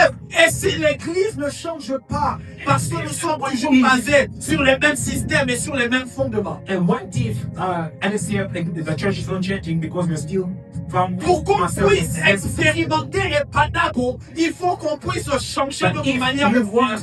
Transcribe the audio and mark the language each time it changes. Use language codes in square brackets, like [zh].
[fr] Et si l'église ne change pas, parce que nous sommes toujours basés sur les mêmes systèmes et sur les mêmes fondements. [en] And what if NSCF, the church is not changing because we're still [fr] Pour qu'on puisse expérimenter Epanago, il faut qu'on puisse changer notre manière de voir.